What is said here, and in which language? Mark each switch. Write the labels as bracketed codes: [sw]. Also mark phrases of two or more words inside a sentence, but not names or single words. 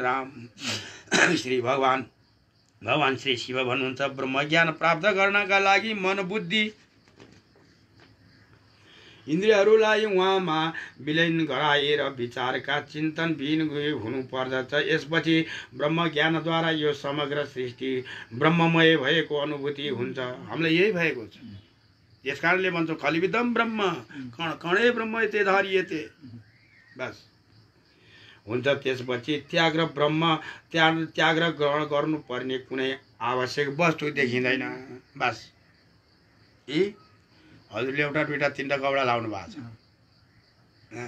[ne] राम श्री भगवान श्री शिव भन्नुहुन्छ, ब्रह्मज्ञान प्राप्त गर्नका लागि मन बुद्धि इन्द्रियहरूलाई उहाँमा विलीन गराएर विचारका चिन्तन बिन हुनुपर्दछ। यसपछि ब्रह्मज्ञानद्वारा यो समग्र सृष्टि ब्रह्ममय भएको अनुभूति हुन्छ। हामीलाई यही भएको छ। यस कारणले भन्छौँ [sa] खलिविदम ब्रह्म [ne] कण कणै ब्रह्म ते धारियते। बस हुन्छ। त्यसपछि त्याग र ग्रहण गर्नुपर्ने कुनै आवश्यक वस्तु देखिँदैन। बस यी हजुरले एउटा दुईटा तीनटा कपडा लाउनु भएको छ।